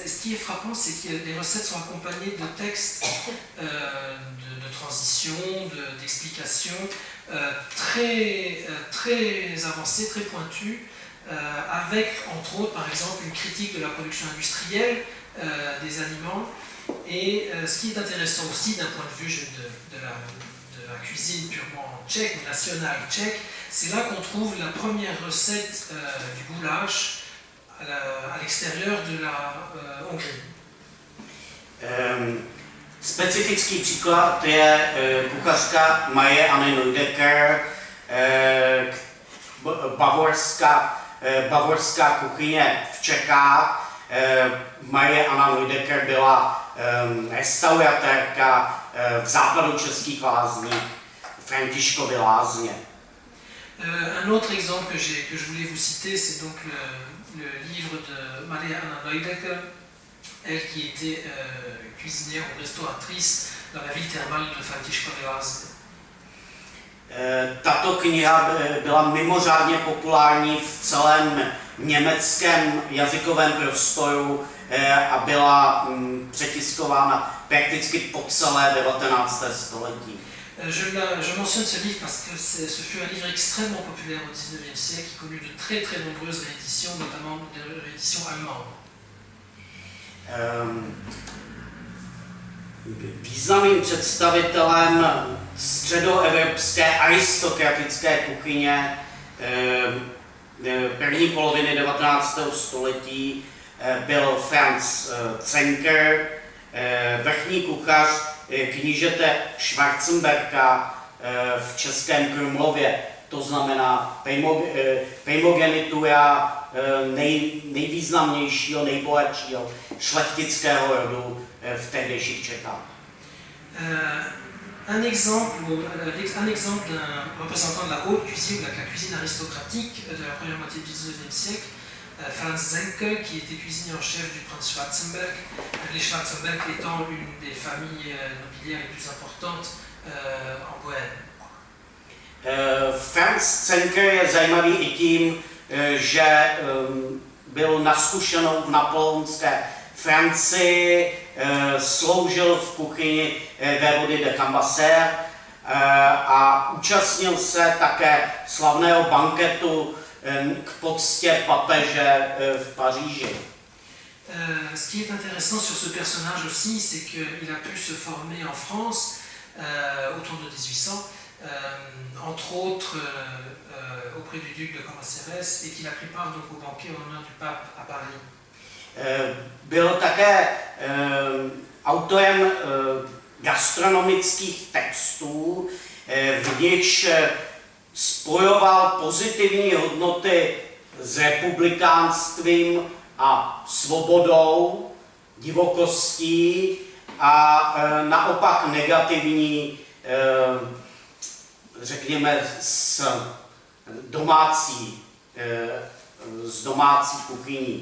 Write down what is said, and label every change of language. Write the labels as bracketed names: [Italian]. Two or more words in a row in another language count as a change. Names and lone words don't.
[French] Et ce qui est frappant, c'est que les recettes sont accompagnées de textes de transition, d'explications très avancés, très pointus, avec entre autres par exemple une critique de la production industrielle des aliments. Et ce qui est intéressant aussi d'un point de vue de la cuisine purement tchèque, nationale tchèque, c'est là qu'on trouve la première recette du goulash à l'extérieur de la Hongrie. [Czech] Specifický příklad je kuchařka Marie Anne Neudecker, bavorská kuchyně v Čechách. Marie Anna Neudecker byla restauratérka v západočeských lázních, Františkovy lázně. [French] Un autre exemple que je voulais vous citer, c'est donc le livre de Maria Anna Neudecker, elle qui était cuisinière ou restauratrice dans la ville thermale de Františkovy lázně. [Czech] Tato kniha byla mimořádně populární v celém německém jazykovém prostoru a byla přetiskována prakticky po celé 19. století. [French] Je mentionne ce livre parce que ce fut un livre extrêmement populaire au XIXe siècle qui connut de très nombreuses rééditions, notamment des rééditions allemandes. [Czech] Významným představitelem středoevropské aristokratické kuchyně první poloviny 19. století byl Franz Zenker, vrchní kuchař knížete Schwarzenberga v Českém Krumlově. To znamená primogenitura nejvýznamnějšího, nejbohatšího šlechtického rodu v tehdejších Čechách. [French] Un exemple d'un représentant de la haute cuisine, de la cuisine aristocratique de la première moitié du XIXe siècle, Franz Zenke, qui était cuisinier en chef du prince Schwarzenberg, les Schwarzenberg étant une des familles nobiliaires les plus importantes en Bohême. [Czech] Franz Zenke je zajímavý i tím, že byl na zkušenou v napoleonské Francii, sloužil v kuchyni vévody de Cambaceres a účastnil se také slavného banketu k poctě papeže v Paříži. [French] Ce qui est intéressant sur ce personnage aussi, c'est qu'il a pu se former en France autour de 1800, entre autres auprès du duc de Cambaceres, et qu'il a pris part donc au banquet en honneur du pape à Paris. [Czech] Byl také autorem gastronomických textů, v nichž spojoval pozitivní hodnoty s republikánstvím a svobodou, divokostí a naopak negativní, řekněme, s domácí kuchyní.